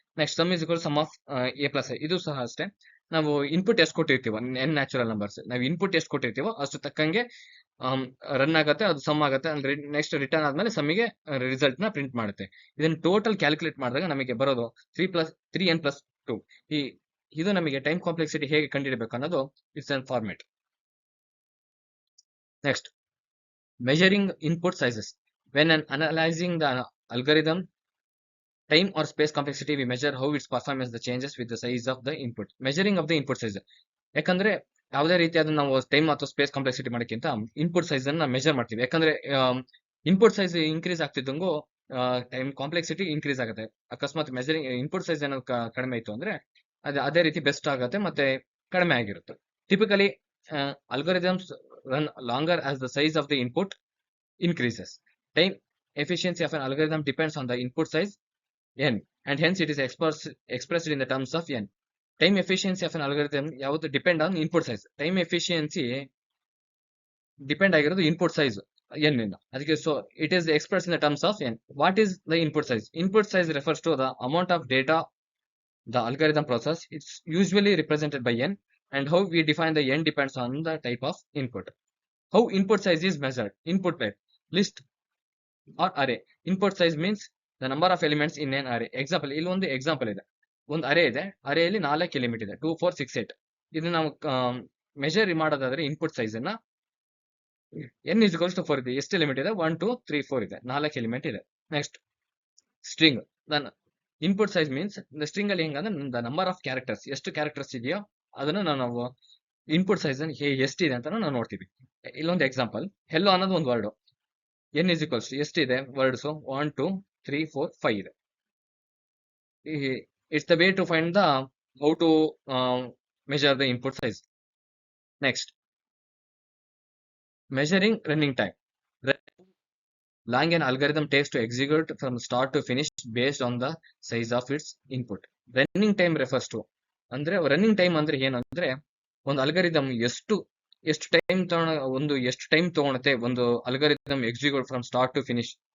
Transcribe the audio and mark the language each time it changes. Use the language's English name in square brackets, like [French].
[Kannada] Next [English] sum is equal sum of a plus [Kannada] ಇದು ಸಹ ಅಷ್ಟೇ. ನಾವು ಇನ್ಪುಟ್ ಎಷ್ಟು ಕೊಟ್ಟಿರ್ತೀವೋ n ನ್ಯಾಚುರಲ್ ನಂಬರ್ಸ್, ನಾವು ಇನ್ಪುಟ್ ಎಷ್ಟು ಕೊಟ್ಟಿರ್ತೀವೋ ಅಷ್ಟು ತಕ್ಕಂಗೆ ರನ್ ಆಗುತ್ತೆ, ಅದು ಸಮ್ ಆಗುತ್ತೆ. ಅಂದ್ರೆ ನೆಕ್ಸ್ಟ್ ರಿಟರ್ನ್ ಆದ್ಮೇಲೆ ಸಮ್ಮಿಗೆ ರಿಸಲ್ಟ್ ನ ಪ್ರಿಂಟ್ ಮಾಡುತ್ತೆ. ಇದನ್ನ ಟೋಟಲ್ ಕ್ಯಾಲ್ಕುಲೇಟ್ ಮಾಡಿದಾಗ ನಮಗೆ ಬರೋದು 3n+2. ಇದು ನಮಗೆ ಟೈಮ್ ಕಾಂಪ್ಲೆಕ್ಸಿಟಿ ಹೇಗೆ ಕಂಡುಹಿಡಬೇಕು ಅನ್ನೋದು [English] It's an format. Next, measuring input sizes. When analyzing the algorithm time or space complexity, we measure how its performance the changes with the size of the input. Measuring of the input size. [Kannada] ಯಾಕಂದ್ರೆ ಯಾವುದೇ ರೀತಿಯಾದ ನಾವು time ಅಥವಾ space complexity ಮಾಡೋಕ್ಕಿಂತ input size ಅನ್ನ measure ಮಾಡ್ತೀವಿ. ಯಾಕಂದ್ರೆ input size increase ಆಗ್ತಿದ್ದಂಗೂ time complexity increase ಆಗುತ್ತೆ. ಅಕಸ್ಮಾತ್ ಮೆಜರಿಂಗ್ ಇನ್ಪುಟ್ ಸೈಜ್ ಏನೋ ಕಡಿಮೆ ಇತ್ತು ಅಂದ್ರೆ ಅದೇ ರೀತಿ ಬೆಸ್ಟ್ ಆಗುತ್ತೆ ಮತ್ತೆ ಕಡಿಮೆ ಆಗಿರುತ್ತೆ. [English] Typically algorithms run longer as the size of the input increases. Time efficiency of an algorithm depends on the input size n, and hence it is expressed in the terms of n. Time efficiency of an algorithm [Kannada] ಯಾವುದು depend on input size. Time efficiency depend ಆಗಿರೋದು input size n ಇಂದ. [English] ಅದಕ್ಕೆ so it is express in the terms of n. What is the input size? Input size refers to the amount of data the algorithm process. It's usually represented by n, and how we define the n depends on the type of input. How input size is measured? Input type, list or array. Input size means the number of elements in an array. [Kannada] Example, ಇಲ್ಲಿ ಒಂದು example ಇದೆ. ಒಂದು ಅರೇ ಇದೆ, ಅರೇಯಲ್ಲಿ 4 element ಇದೆ, 2 4 6 8. ಇದು ನಾವು measure ಮಾಡೋದಾದ್ರೆ input size ಅನ್ನ n is equals to 4 ಇದೆ. ಎಷ್ಟು ಎಲಿಮೆಂಟ್ ಇದೆ? 1 2 3 4 ಇದೆ, 4 ಎಲಿಮೆಂಟ್ ಇದೆ. Next, string. Input size means string ಅಲ್ಲಿ ಹೆಂಗಂದ್ರೆ [English] the number of characters, [Kannada] ಎಷ್ಟು ಕ್ಯಾರೆಕ್ಟರ್ಸ್ ಇದೆಯೋ ಅದನ್ನ ನಾವು ಇನ್ಪುಟ್ ಸೈಜ್ ಎಷ್ಟಿದೆ ಅಂತ ನಾವು ನೋಡ್ತೀವಿ. ಇಲ್ಲೊಂದು ಎಕ್ಸಾಂಪಲ್, ಹೆಲ್ಲೋ ಅನ್ನೋದು ಒಂದು word. n is equals to ಎಷ್ಟಿದೆ ವರ್ಡ್ಸ್? 1 2 3 4 5 ಇದೆ. [English] It's the way to find the how to measure the input size. Next, measuring running time. Long an algorithm takes to execute from start to finish based on the size of its input. Running time refers to [Kannada] ಅಂದ್ರೆ running time ಅಂದ್ರೆ ಏನಂದ್ರೆ ಒಂದು algorithm ಎಷ್ಟು time ತಗೊಳುತ್ತೆ ಒಂದು algorithm [English] Execute from start to finish.